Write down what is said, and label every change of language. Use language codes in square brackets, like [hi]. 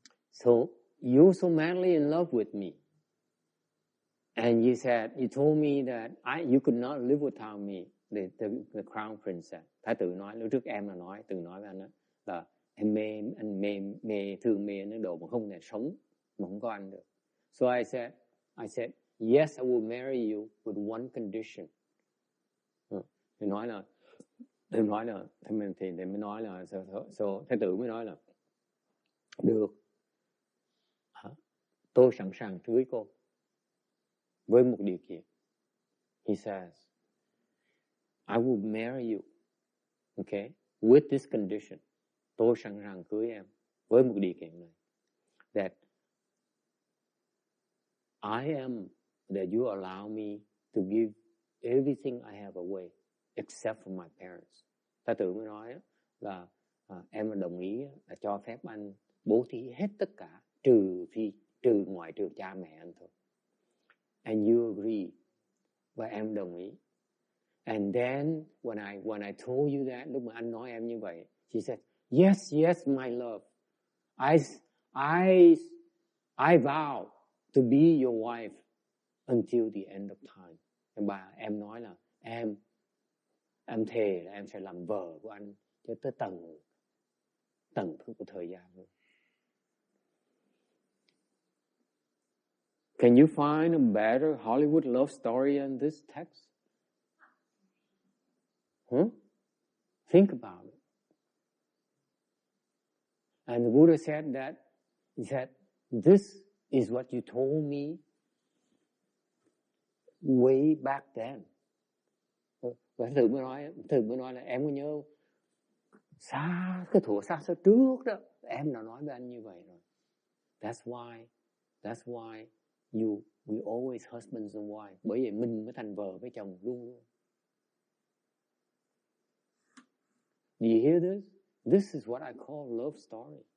[en] So you're so madly in love with me. And you said, you told me that you could not live without me, the crown princess. [vi] Thái tử nói, lúc trước em là từng nói với anh đó, là em thương mê nước đồ mà không thể sống, mà không có anh được. [en] So I said, yes, I will marry you with one condition. [vi] Thì nói là, thì mới nói là, so Thái tử mới nói là, được, tôi sẵn sàng cưới cô. Với một điều kiện. [en] He says, I will marry you, okay, with this condition. [vi] Tôi sẵn sàng cưới em với một điều kiện này. [en] That you allow me to give everything I have away, except for my parents. [vi] Thái tử mới nói là em đồng ý là cho phép anh bố thí hết tất cả, ngoại trừ cha mẹ anh thôi. [en] And you agree. [vi] Và em đồng ý. [en] And then when I told you that, [vi] lúc mà anh nói em như vậy, [en] she said, yes, my love. I vow to be your wife until the end of time. [vi] Em nói là em thề là em sẽ làm vợ của anh cho tới tận của thời gian luôn. [en] Can you find a better Hollywood love story than this text? Think about it. And the Buddha said that, he said, this is what you told me way back then. [vi] Và thử mới nói là em có nhớ xa trước đó, em đã nói với anh như vậy rồi. [en] That's why we always husbands and wives. [vi] Bởi vậy mình mới thành vợ với chồng luôn. [en] Do you hear this? This is what I call love story.